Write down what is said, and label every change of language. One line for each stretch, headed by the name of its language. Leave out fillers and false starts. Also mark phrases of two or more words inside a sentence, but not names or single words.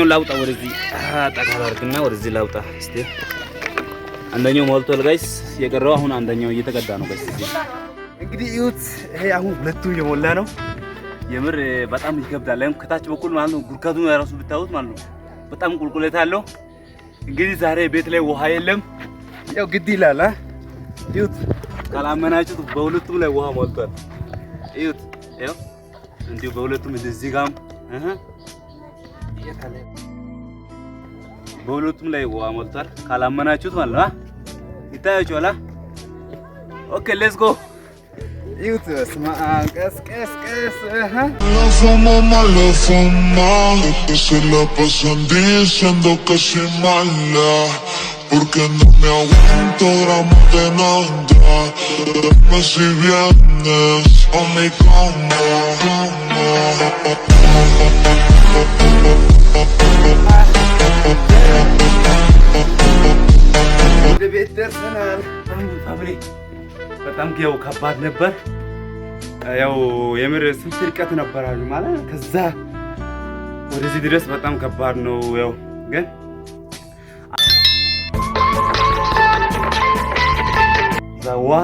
Amharic: ላውጣ ወደዚህ ጠቃላርክና ወደዚህ ላውጣ እስቲ አንደኛው ሞልቷል ጋይስ። የቀረው አሁን አንደኛው እየተቀዳ ነው ጋይስ። እንግዲህ እዩት። ይሄ አሁን ሁለቱ የሞላ ነው። የምር በጣም ይከብዳል። አሁን ከታች በኩል ማለት ነው ጉርካቱን ራሱ ብታዩት ማለት ነው በጣም ቁልቁለት አለው። እንግዲህ ዛሬ ቤት ላይ ውሃ የለም። ያው ግድ ይላል እዩት። ካላመናችሁት በሁለቱም ላይ ውሃ ሞልቷል። እዩት ያው እንዲሁ በሁለቱም እንደዚህ ጋም በሁለቱም ላይ ውሃ ሞልቷል። ካላመናችሁት ማለት ነው ይታያችኋል።
English: okay let's go
Amharic: እዩት። ስማ ቀስ
Spanish: La fama se la pasan diciendo que soy mala porque no me aguanto gramos de nada. Dime si vienes a mi cama.
Amharic: ወደ ቤት ደርሰናል ፋሚሊ። በጣም ያው ከባድ ነበር። ያው የምር ስንት ርቀት ነበራሉ ማለት ከዛ ወደዚህ ድረስ በጣም ከባድ ነው። ያው ግን ውሃ